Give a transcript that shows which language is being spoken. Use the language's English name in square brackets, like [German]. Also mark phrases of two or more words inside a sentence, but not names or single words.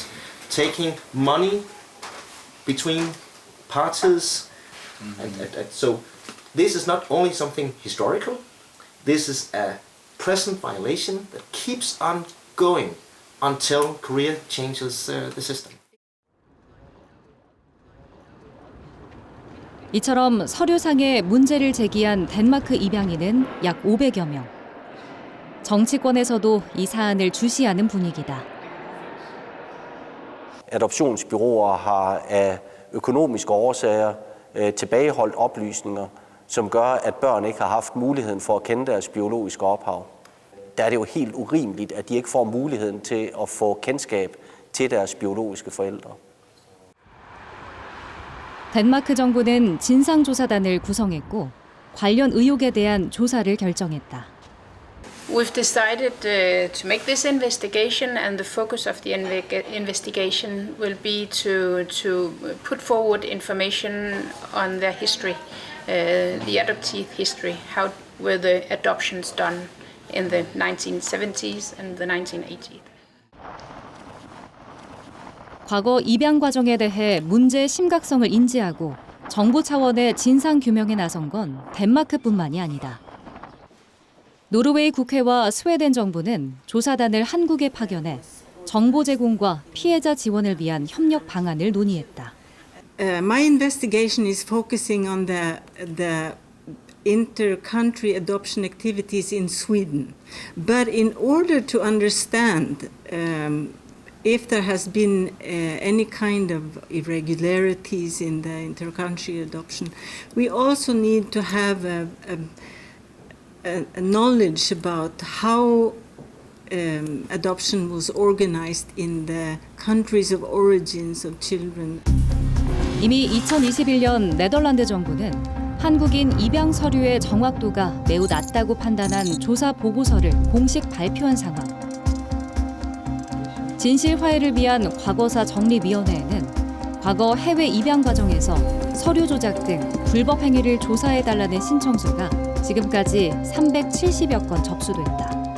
[English] Taking money between parties, and so this is not only something historical, this is a present violation that keeps on going until Korea changes the system. [Korean] 이처럼 서류상의 문제를 제기한 덴마크 입양인은 약 500여 명. 정치권에서도 이 사안을 주시하는 분위기다. [Danish] Adoptionsbureauer har af økonomiske årsager tilbageholdt oplysninger, som gør, at børn ikke har haft muligheden for at kende deres biologiske ophav. Der er det jo helt urimeligt, at de ikke får muligheden til at få kendskab til deres biologiske forældre. [Korean] 덴마크 정부는 진상조사단을 구성했고 관련 의혹에 대한 조사를 결정했다. [English] We've decided to make this investigation, and the focus of the investigation will be to put forward information on their history, the adoptee history. How were the adoptions done in the 1970s and the 1980s? [Korean] 과거 입양 과정에 대해 문제의 심각성을 인지하고 정부 차원의 진상 규명에 나선 건 덴마크뿐만이 아니다. 노르웨이 국회와 스웨덴 정부는 조사단을 한국에 파견해 정보 제공과 피해자 지원을 위한 협력 방안을 논의했다. [English] My investigation is focusing on the inter-country adoption activities in Sweden. But in order to understand if there has been any kind of irregularities in the inter-country adoption, we also need to have a knowledge about how adoption was organized in the countries of origins of children. [Korean] 이미 2021년 네덜란드 정부는 한국인 입양 서류의 정확도가 매우 낮다고 판단한 조사 보고서를 공식 발표한 상황. 진실 화해를 위한 과거사 정립위원회에는 과거 해외 입양 과정에서 서류 조작 등 불법 행위를 조사해달라는 신청서가 지금까지 370여 건 접수됐다.